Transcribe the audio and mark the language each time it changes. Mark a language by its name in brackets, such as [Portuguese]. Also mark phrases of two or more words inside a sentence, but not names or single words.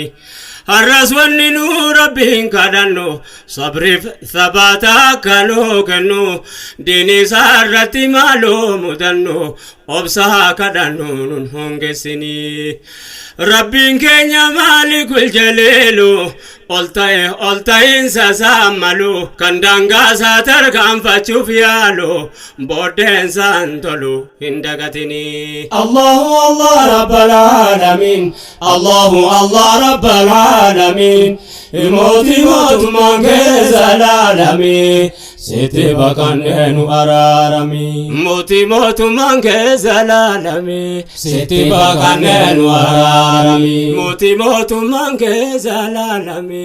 [Oromo] Arras wanni nu rabbiin kadhannu sabriif thabaata kanuu kennu diini isaa irratti maaloo mudannu obsaa kadhannu nun hongeessini. Rabbiin keenya [Arabic] مالك الجليل [Oromo] ol ta'iinsa saammalu kan daangaa isaa tarkaanfachuuf yaalu booddeensa tolu hin dagatini. [Arabic] الله الله رب العالمين الله الله رب العالمين, [Oromo] mootii mootummaan keessa laalami sitti baqannee nu araarami. Mootii mootummaan keessa laalami sitti baqannee nu araarami. Mootii mootummaan keessa laalami